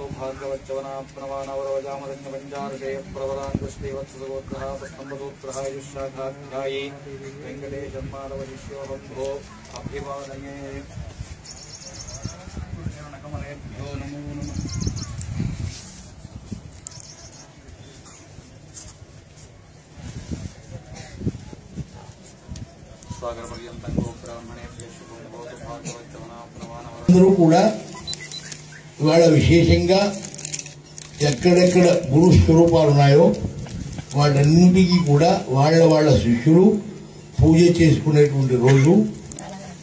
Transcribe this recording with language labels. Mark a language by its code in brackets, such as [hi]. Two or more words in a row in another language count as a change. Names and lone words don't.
[sa] भार्गवच्चवनाप्नवानवरोजामदन्यपञ्चार्षे प्रवरान् दृष्टिवत्सगोत्रः पुष्पम्बसूत्रः युष्शाखाध्यायी वेङ्कटेशन्माधवशिष्योऽहं भो अभिवादये। कमलेभ्यो नमो नमः। सागर पर्यन्तं गो ब्राह्मणेभ्यः शुभं भवतु। [te] అందరూ కూడా ఇవాళ విశేషంగా ఎక్కడెక్కడ గురు స్వరూపాలు ఉన్నాయో వాటన్నిటికీ కూడా వాళ్ళ శిష్యులు పూజ చేసుకునేటువంటి రోజు